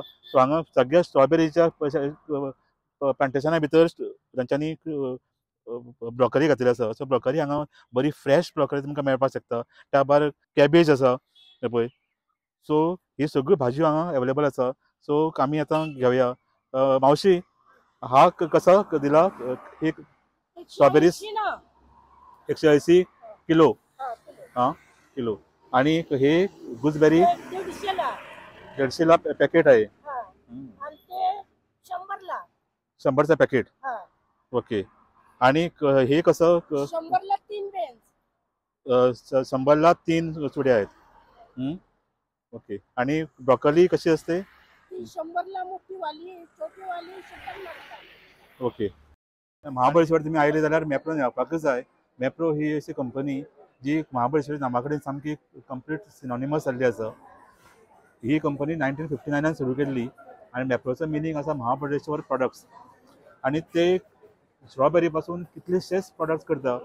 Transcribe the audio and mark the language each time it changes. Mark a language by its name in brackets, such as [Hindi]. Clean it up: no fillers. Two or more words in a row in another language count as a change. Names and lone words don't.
[Konkani] सो हांगा सगळ्या स्ट्रॉबेरीच्या प्लांटेशना भितर तांच्यांनी ब्रोकली घातलेली आसा. सो ब्रोकली हांगा बरी [English] fresh broccoli [Konkani] तुमकां मेळपाक शकता. त्या भायर कॅबेज आसा पळय. सो ही सगळ्यो भाजयो हांगा एवेलेबल आसा. सो आमी आतां घेवया. मावशी हा कसो दिला एक स्ट्रॉबेरी 180 किलो. [Marathi] हां किलो. आणि हे गुजबेरी 150ला पॅकेट आहे. 100चं पॅकेट. ओके. आणि हे कसं 100ला 3 चुड्या आहेत. ओके. आणि ब्रोकोली कशी असते? 100ला मोठी वाली, छोटी वाली 70 [Konkani] ओके. महाबळेश्वर तुम्ही आयले जाल्यार मॅप्रोन येवपाकच जाय. मॅप्रो ही अशी कंपनी जी महाबळेश्वर नांवा कडेन सामकी [English] complete synonymous [Konkani] जाल्ली आसा. ही कंपनी 1959 सुरू केल्ली आनी मॅप्रोचो मिनींग आसा महाबळेश्वर प्रॉडक्ट्स. आनी ते स्ट्रॉबेरी पासून कितलेशेच प्रॉडक्ट्स करता.